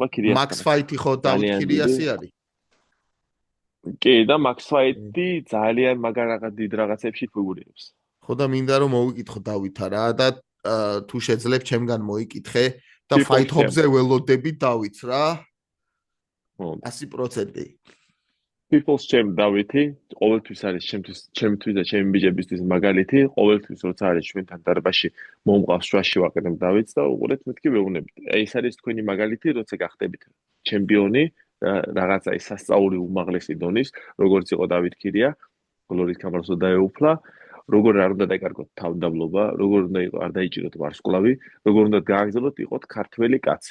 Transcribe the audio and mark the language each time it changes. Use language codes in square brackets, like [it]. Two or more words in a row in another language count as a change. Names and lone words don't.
[ka] Max ქირიასთან. Fight-ი ხო დავით ძალიან დიდი. ქირიასი არის? კი, და Max Fight-ი ძალიან მაგარ რაღაც დიდ რაღაცებში ფიგურირებს. ხო და მინდა რომ მოვიკითხო დავითა რა და თუ შეძლებ ჩემგან მოიკითხე და People's Fight Hub-ზე ველოდები დავითს რა. Champ. 100%. [en] People's Champ [ka] დავითი ყოველთვის არის ჩემთვის და ჩემი ბიჭებისთვის მაგალითი, ყოველთვის როცა არის ჩვენთან დარბაზში მომყავს შუაში ვაყენებ დავითს და უყურეთ მეთქი ვეუბნებით. აი ეს არის თქვენი მაგალითი, როცა გახდებით ჩემპიონი რაღაცა ის სასწაული უმაღლესი დონის, როგორც იყო დავით ქირია, გლორის კამაროსო დაეუფლა, როგორ არ უნდა დაიკარგოთ თავდაბლობა, როგორ უნდა იყო არ დაიჭიროთ ვარსკვლავი, როგორ უნდა გააგრძელოთ იყოთ ქართველი კაცი.